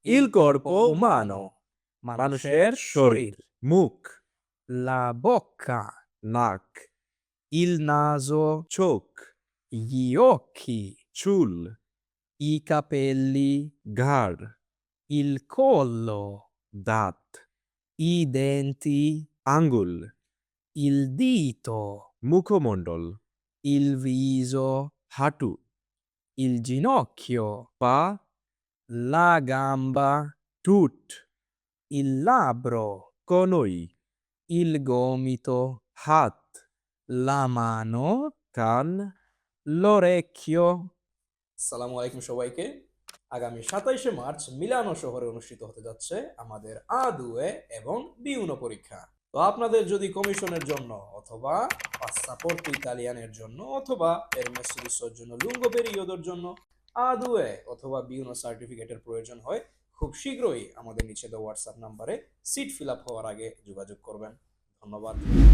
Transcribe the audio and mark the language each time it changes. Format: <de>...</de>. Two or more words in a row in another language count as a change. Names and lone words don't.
<it>Il corpo umano,</it> <bn>মানুষের শরীর। মুখ,</bn> <it>la bocca,</it> <bn>নাক,</bn> <it>il naso,</it> <bn>চোখ,</bn> <it>gli occhi,</it> <bn>চুল,</bn> <it>i capelli,</it> <bn>ঘাড়,</bn> <it>il collo,</it> <bn>দাঁত,</bn> <it>i denti,</it> <bn>আঙ্গুল,</bn> <it>il dito,</it> <bn>মুখমণ্ডল,</bn> <it>il viso,</it> <bn>হাঁটু,</bn> <it>il ginocchio,</it> <bn>পা,</bn> <it>la gamba,</it> <bn>টুট,</bn> <it>il labbro,</it> <bn>কনুই,</bn> <it>il gomito,</it> <bn>হাত,</bn> <it>la mano,</it> <bn>কান।</bn> <it>l'orecchio.</it> <bn>আসসালামু আলাইকুম সবাইকে। আগামী ২৭শে মার্চ মিলানো শহরে অনুষ্ঠিত হতে যাচ্ছে আমাদের আ2 এবং বি1 পরীক্ষা। তো আপনাদের যদি কমিশনের জন্য অথবা পাসপোর্ট ইতালিয়ানের জন্য অথবা এর মেসিলিসোর জন্য লুঙ্গো পেরিওদের জন্য আ2 অথবা বি1 সার্টিফিকেটের প্রয়োজন হয়, খুব শীঘ্রই আমাদের নিচে দেওয়া হোয়াটসঅ্যাপ নাম্বারে সিট ফিল আপ হওয়ার আগে যোগাযোগ করবেন।</bn>